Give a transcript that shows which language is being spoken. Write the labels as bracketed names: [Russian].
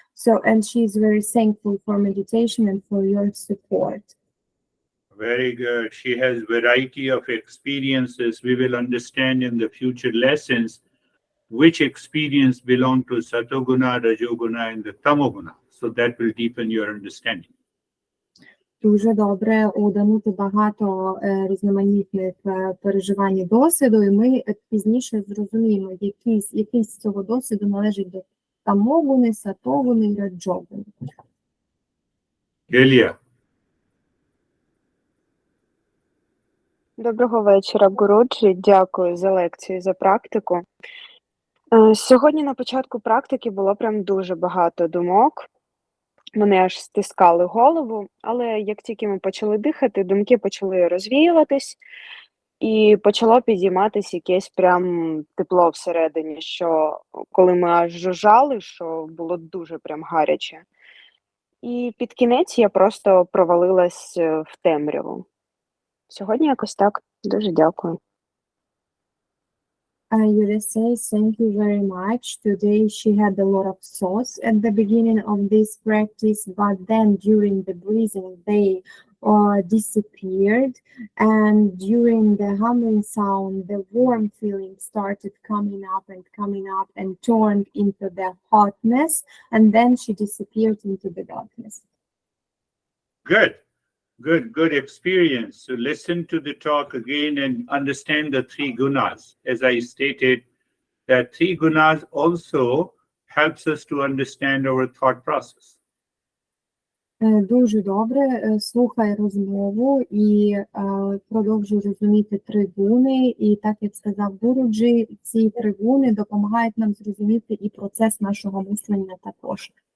[Ukrainian] So, and she's very thankful for meditation and for your support. Very good. She has variety of experiences. We will understand in the future lessons which experience belong to Satoguna, Rajoguna, and the Tamoguna. So that will deepen your understanding. Дуже добре, у Данути багато різноманітних переживань і досвіду, і ми пізніше зрозуміємо, який з цього досвіду належить до Тамогуни, Сатогуни і Раджогуни. Delia. Доброго вечора, Гуруджі. Дякую за лекцію, за практику. Сьогодні на початку практики було прям дуже багато думок. Вони аж стискали голову, але як тільки ми почали дихати, думки почали розвіюватись, і почало підійматись якесь прям тепло всередині, що коли ми аж жужжали, що було дуже прям гаряче. І під кінець я просто провалилась в темряву. Сьогодні якось так. Дуже дякую. [English] Yulia says, thank you very much. Today she had a lot of thoughts at the beginning of this practice, but then during the breathing they disappeared, and during the humming sound the warm feeling started coming up and turned into the hotness, and then she disappeared into the darkness. Good experience. So listen to the talk again and understand the three gunas. As I stated, that three gunas also helps us to understand our thought process. [Ukrainian] Дуже добре, слухай розмову і продовжуй розуміти три гуни. І так, як сказав Гуруджі, ці три гуни допомагають нам зрозуміти і процес нашого мислення також.